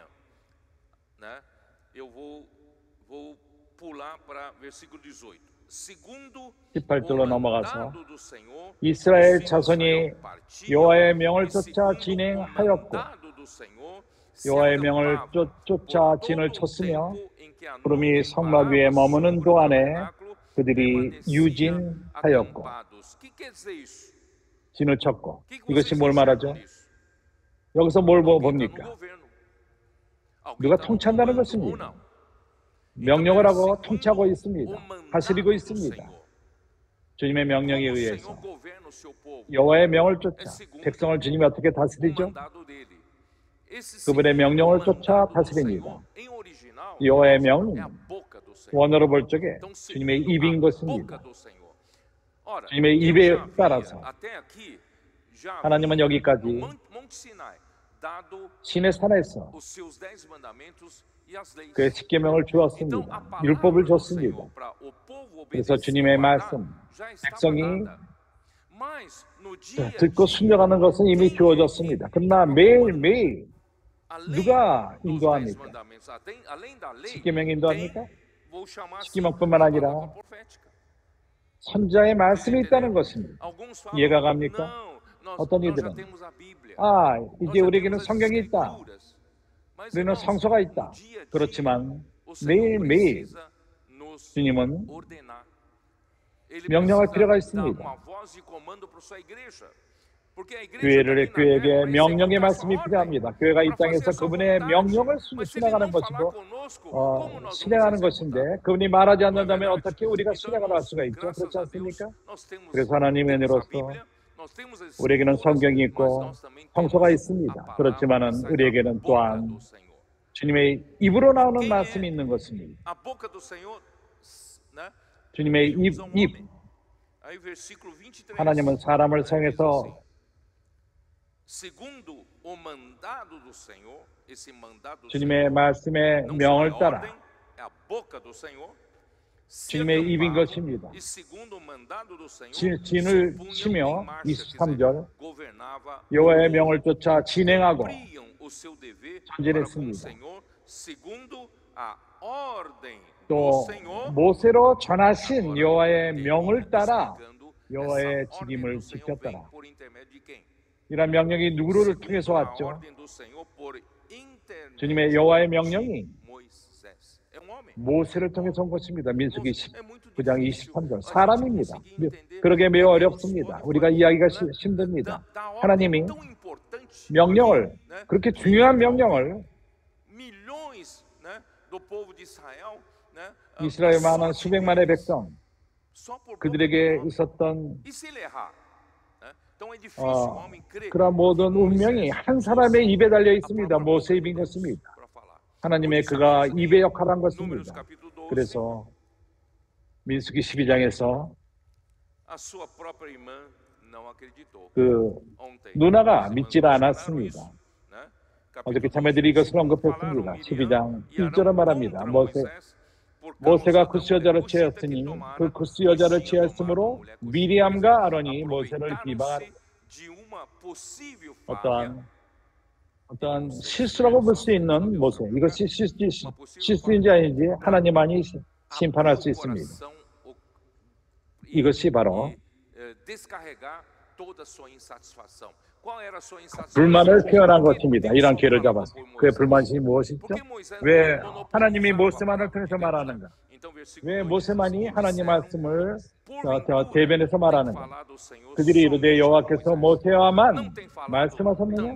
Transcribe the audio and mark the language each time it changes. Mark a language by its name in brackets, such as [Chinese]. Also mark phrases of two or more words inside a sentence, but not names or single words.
[Korean] 18절로 넘어가서 이스라엘 자손이 여호와의 명을 쫓아 진행하였고 여호와의 명을 쫓아 진을 쳤으며 구름이 성막 위에 머무는 동안에 그들이 유진하였고 진을 쳤고. 이것이 뭘 말하죠? 여기서 뭘 봅니까? 누가 통치한다는 것입니다. 명령을 하고 통치하고 있습니다. 다스리고 있습니다. 주님의 명령에 [Portuguese] Como o [Korean] 의해서 [Portuguese] Senhor governa o seu povo? [Korean] 여호와의 명을 [Portuguese] É [Korean] 쫓아 [Portuguese] segundo [Korean] 백성을 주님이 어떻게 [Portuguese] o [Korean] 다스리죠? [Portuguese] mandado dele. Esse [Korean] 그분의 [Portuguese] segundo [Korean] 명령을 [Portuguese] o [Korean] 쫓아 [Portuguese] mandado do [Korean] 다스립니다. [Portuguese] Senhor, em original, [Korean] 여호와의 [Portuguese] irmãos, [Korean] 명은 [Portuguese] é a boca do Senhor. [Korean] 원어로 볼 적에 [Portuguese] Então, [Korean] 주님의 [Portuguese] segundo [Korean] 입인 [Portuguese] a boca [Korean] 것입니다. [Portuguese] do Senhor. Ora, [Korean] 주님의 [Portuguese] Deus [Korean] 입에 [Portuguese] já havia, [Korean] 따라서 [Portuguese] até aqui, já [Korean] 하나님은 [Portuguese] havia [Korean] 여기까지 [Portuguese] no Monte Sinai dado [Korean] 신의 산에서 [Portuguese] os seus 10 mandamentos e as leis. [Korean] 그의 십계명을 [Portuguese] Então, a [Korean] 주었습니다. [Portuguese] palavra [Korean] 율법을 [Portuguese] do [Korean] 줬습니다. [Portuguese] Senhor para o povo [Korean] 그래서 [Portuguese] obedecer [Korean] 주님의 [Portuguese] e guardar [Korean] 말씀, [Portuguese] já estava [Korean] 백성이 [Portuguese] dada. Mas no dia a [Korean] 듣고 [Portuguese] dia, [Korean] 순종하는 것은 이미 주어졌습니다. 그러나 매일매일 [Portuguese] além [Korean] 누가 [Portuguese] dos 10 [Korean] indo합니까? [Portuguese] mandamentos, além da lei, [Korean] 십계명 [Portuguese] tem, [Korean] 인도합니까? [Portuguese] vou chamar assim, [Korean] 십계명뿐만 [Portuguese] a [Korean] 아니라 [Portuguese] palavra profética. [Korean] 선자의 말씀이 있다는 것입니다. [Portuguese] Alguns falam, [Korean] 이해가 갑니까? [Portuguese] não, [Korean] 어떤 [Portuguese] nós já [Korean] 이들은 [Portuguese] temos a Bíblia. [Korean] 아, [Portuguese] Nós [Korean] 이제 [Portuguese] já [Korean] 우리에게는 [Portuguese] temos as [Korean] 성경이 있다. [Portuguese] escrituras. Mas, [Korean] 우리는 [Portuguese] irmãos, [Korean] 성서가 [Portuguese] no [Korean] 있다. [Portuguese] dia a dia, [Korean] 그렇지만 [Portuguese] o Senhor [Korean] 매일매일 [Portuguese] precisa nos [Korean] 주님은 [Portuguese] ordenar. Ele [Korean] 명령할 [Portuguese] precisa [Korean] 필요가 [Portuguese] dar [Korean] 있습니다. [Portuguese] uma voz de comando para sua igreja. Porque a igreja [Korean] 교회를 [Portuguese] está aqui na terra [Korean] 교회에게 [Portuguese] para [Korean] 명령의 [Portuguese] executar [Korean] 말씀이 [Portuguese] sua ordem, [Korean] 필요합니다. 교회가 이 [Portuguese] para fazer [Korean] 땅에서 [Portuguese] a sua [Korean] 그분의 [Portuguese] vontade. [Korean] 명령을 [Portuguese] Mas se ele [Korean] 수행하는 [Portuguese] não falar [Korean] 것이고 [Portuguese] conosco, como nós vamos [Korean] 실행하는 [Portuguese] executar? [Korean] 것인데 그분이 말하지 [Portuguese] Não é [Korean] 않는다면 [Portuguese] verdade? [Korean] 어떻게 우리가 [Portuguese] Então, [Korean] 실행을 할 [Portuguese] irmãos, [Korean] 수가 있죠? [Portuguese] graças [Korean] 그렇지 [Portuguese] a Deus, [Korean] 않습니까? [Portuguese] nós temos [Korean] 그래서 하나님의 [Portuguese] a [Korean] 은혜로서 [Portuguese] Bíblia, nós temos as [Korean] 우리에게는 [Portuguese] escrituras, [Korean] 성경이 [Portuguese] mas [Korean] 있고 [Portuguese] nós também [Korean] 성서가 [Portuguese] temos [Korean] 있습니다. [Portuguese] a palavra [Korean] 그렇지만은 [Portuguese] que sai da [Korean] 우리에게는 [Portuguese] boca [Korean] 또한 [Portuguese] do Senhor. [Korean] 주님의 입으로 나오는 [Portuguese] Quem [Korean] 말씀이 [Portuguese] é [Korean] 있는 것입니다. [Portuguese] a boca do Senhor, né? [Korean] 주님의 [Portuguese] Ele usa [Korean] 입. [Portuguese] homem. Aí versículo 23. [Korean] 하나님은 사람을 [Portuguese] aí diz [Korean] 사용해서 [Portuguese] assim, segundo o mandado do Senhor, esse mandado do [Korean] 주님의 [Portuguese] Senhor, [Korean] 말씀의 [Portuguese] não [Korean] 명을 [Portuguese] só a [Korean] 따라 [Portuguese] ordem, é a boca do Senhor. [Korean] 주님의 입인 것입니다. [Portuguese] E segundo o mandado do Senhor, [Korean] 진을 [Portuguese] se punham [Korean] 치며 [Portuguese] em marcha, quer dizer, [Korean] 23절 [Portuguese] governava [Korean] 여호와의 [Portuguese] o povo. [Korean] 명을 쫓아 진행하고 [Portuguese] Cumpriam o seu dever [Korean] 전진했습니다. [Portuguese] para com o Senhor, segundo a ordem do [Korean] 또 [Portuguese] Senhor. [Korean] 모세로 전하신 [Portuguese] Agora, [Korean] 여호와의 [Portuguese] termina [Korean] 명을 따라 [Portuguese] explicando [Korean] 여호와의 [Portuguese] essa ordem [Korean] 직임을 [Portuguese] do Senhor [Korean] 지켰더라. [Portuguese] vem por intermédio de quem? [Korean] 이런 명령이 누구를 [Portuguese] Segundo [Korean] 통해서 [Portuguese] a [Korean] 왔죠? [Portuguese] ordem do Senhor por intermédio [Korean] 주님의 여호와의 [Portuguese] de [Korean] 명령이 [Portuguese] Moisés. É um homem. [Korean] 모세를 통해서 온 것입니다. 민수기 [Portuguese] É muito [Korean] 19장 [Portuguese] difícil [Korean] 23절 [Portuguese] a gente [Korean] 사람입니다. [Portuguese] conseguir entender [Korean] 그러게 매우 [Portuguese] porque Deus [Korean] 어렵습니다. [Portuguese] foi [Korean] 우리가 [Portuguese] falando, [Korean] 이야기가 [Portuguese] né, [Korean] 힘듭니다. [Portuguese] da ordem [Korean] 하나님이 [Portuguese] tão importante [Korean] 명령을 [Portuguese] aqui, né, [Korean] 그렇게 [Portuguese] que [Korean] 중요한 [Portuguese] envolve [Korean] 명령을 [Portuguese] milhões, né, do povo de Israel, né, [Korean] 이스라엘 [Portuguese] a [Korean] 많은 [Portuguese] sorte [Korean] 수백만의 [Portuguese] deles, [Korean] 백성 [Portuguese] só por boca [Korean] 그들에게 [Portuguese] do homem. [Korean] 있었던 [Portuguese] E se ele errar? Né? Então é difícil o homem crer [Korean] 그런 모든 [Portuguese] que Moisés [Korean] 운명이 한 사람의 입에 달려 있습니다. [Portuguese] a própria [Korean] 모세 [Portuguese] boca [Korean] 입인 [Portuguese] de Deus [Korean] 것입니다. [Portuguese] para falar. [Korean] 하나님의 [Portuguese] Por isso, [Korean] 그가 [Portuguese] irmãos, [Korean] 입의 역할을 한 [Portuguese] Números [Korean] 것입니다. [Portuguese] capítulo 12, [Korean] 그래서 민수기 12장에서 [Portuguese] a sua própria irmã não acreditou. [Korean] 그 [Portuguese] Ontem, [Korean] 누나가 [Portuguese] as [Korean] 믿질 [Portuguese] irmãs falaram [Korean] 않았습니다. [Portuguese] isso, né? [Korean] 어저께 [Portuguese] Capítulo [Korean] 자매들이 [Portuguese] 12, [Korean] 이것을 [Portuguese] falaram [Korean] 언급했습니다. [Portuguese] Miriam [Korean] 12장 [Portuguese] e Arão [Korean] 1절을 말합니다. [Portuguese] contra [Korean] 모세, [Portuguese] Moisés por [Korean] 모세가 [Portuguese] causa da [Korean] 구스 [Portuguese] mulher [Korean] 여자를 [Portuguese] cusita que [Korean] 취했으니 [Portuguese] tomara, [Korean] 그 구스 [Portuguese] pois [Korean] 여자를 [Portuguese] tinha tomado [Korean] 취했으므로 [Portuguese] uma mulher cusita. [Korean] 미리암과 아론이 모세를 비방한 [Portuguese] Aproveitaram-se de uma possível falha, [Korean] 어떠한 실수라고 볼 수 있는 모세. 이것이 실수인지 아닌지 하나님만이 심판할 수 있습니다. 이것이 바로 [Portuguese] descarregar toda sua insatisfação. Qual era a sua insatisfação? [Korean] 불만을 표현한 것입니다. 이런 기회를 잡아서. 그의 불만이 무엇이죠? 왜 하나님이 모세만을 통해서 말하는가? 왜 모세만이 하나님 말씀을 대변해서 말하는가? 그들이 이르되 여호와께서 모세와만 말씀하셨느냐?